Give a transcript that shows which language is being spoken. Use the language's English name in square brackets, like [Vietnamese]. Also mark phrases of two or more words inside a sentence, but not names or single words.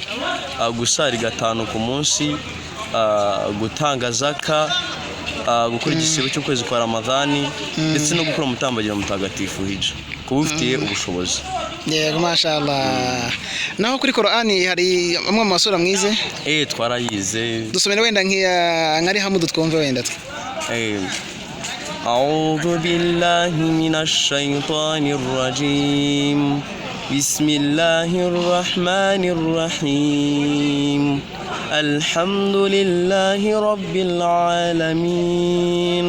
[Kinyarwanda] Gusari 5 ku munsi, gutanga zaka, gukora igisibo cy'ukwezi kwa Ramadhani, ndetse no gukora umutambagiro mutagatifu hija, kuba ufitiye ubushobozi. Yego, mashallah. Naho kuri Qur'ani hari amwe mu masura mwize? Twarayize. Dusomere wenda nk'ari Hamudu twumve wenda. [Arabic] أعوذ بالله من الشيطان الرجيم. بسم الله الرحمن الرحيم. الحمد لله رب العالمين.